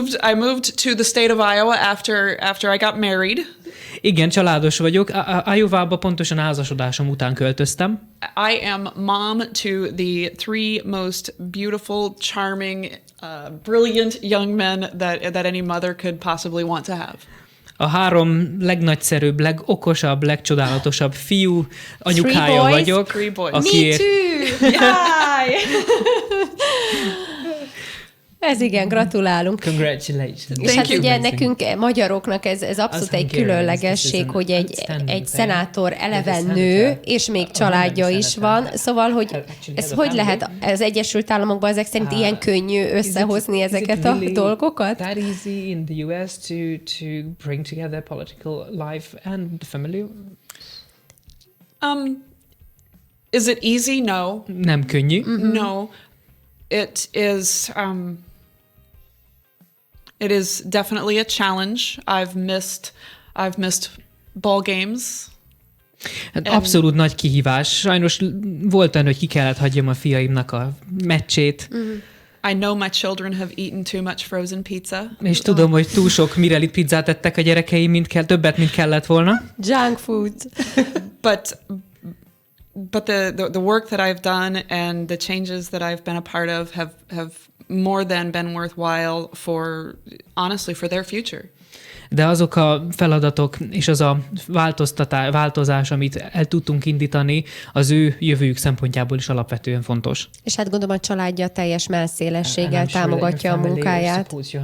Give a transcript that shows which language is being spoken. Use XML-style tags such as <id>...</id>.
<en>I moved to the state of Iowa after I got married.</en> <hu>Igen, családos vagyok. Iowa-ba pontosan házasodásom után költöztem.</hu> <en>I am mom to the 3 most beautiful, charming, brilliant young men that any mother could possibly want to have.</en> <hu>A 3 legnagyszerűbb, legokosabb, legcsodálatosabb fiú anyukája vagyok.</hu> <en>3 boys. Me too!</en> <hu>Jaj! Ez igen, gratulálunk.</hu> <en>Congratulations.</en> <hu>És hát</hu> <en>you.</en> <hu>ugye nekünk, magyaroknak ez abszolút egy különlegesség, hogy egy szenátor eleven nő, és még családja is van. Szóval, hogy ez hogy lehet az Egyesült Államokban ezek szerint ilyen könnyű összehozni ezeket a dolgokat?</hu> <en>That easy in the US to bring together political life and the family? Is it easy? No.</en> <hu>Nem könnyű.</hu> <en>No. It is. It is definitely a challenge. I've missed ball games.</en> <hu>Hát abszolút nagy kihívás. Sajnos volt olyan, hogy ki kellett hagyjam a fiaimnak a meccsét.</hu> <en>I know my children have eaten too much frozen pizza.</en> <hu>És tudom, hogy túl sok Mirelli pizzát ettek a gyerekeim, többet, mint kellett volna.</hu> <en>Junk food. But the work that I've done and the changes that I've been a part of have more than been worthwhile honestly for their future.</en> <hu>De azok a feladatok és az a változás, amit el tudtunk indítani, az ő jövőjük szempontjából is alapvetően fontos. És hát gondolom a családja teljes mellszélességgel támogatja a munkáját.</hu>